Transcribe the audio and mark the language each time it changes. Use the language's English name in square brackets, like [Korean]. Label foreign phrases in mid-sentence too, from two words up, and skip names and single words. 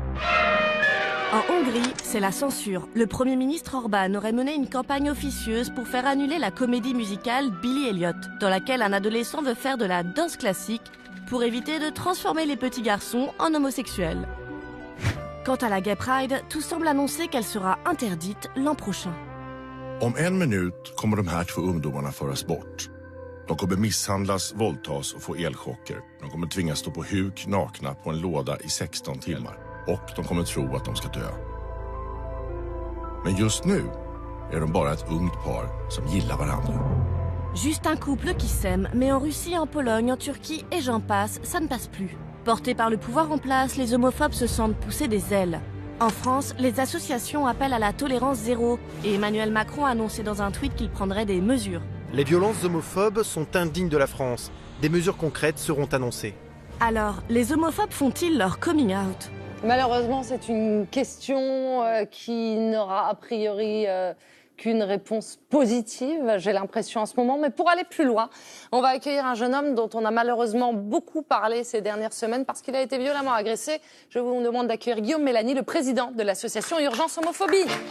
[French] En Hongrie, c'est la censure. Le Premier ministre Orban aurait mené une campagne officieuse pour faire annuler la comédie musicale Billy Elliot, dans laquelle un adolescent veut faire de la danse classique pour éviter de transformer les petits garçons en homosexuels. Quant à la Gay Pride, tout semble annoncer qu'elle sera interdite l'an prochain. [Swedish] Om en minut kommer de här två ungdomarna föras bort. De kommer misshandlas, våldtas och få elchocker. De kommer tvingas stå på huk nakna på en låda i 16 timmar. Och de kommer tro att de ska dö. Men just nu är de bara ett ungt par som gillar varandra. [French] Juste un couple qui s'aime, mais en Russie, en Pologne, en Turquie et j'en passe, ça ne passe plus. Portés par le pouvoir en place, les homophobes se sentent pousser des ailes. En France, les associations appellent à la tolérance zéro et Emmanuel Macron a annoncé dans un tweet qu'il prendrait des mesures. Les violences homophobes sont indignes de la France. Des mesures concrètes seront annoncées. Alors, les homophobes font-ils leur [English] coming out? [French] Malheureusement, c'est une question qui n'aura a priori qu'une réponse positive, j'ai l'impression en ce moment. Mais pour aller plus loin, on va accueillir un jeune homme dont on a malheureusement beaucoup parlé ces dernières semaines parce qu'il a été violemment agressé. Je vous demande d'accueillir Guillaume Mélanie, le président de l'association Urgence Homophobie.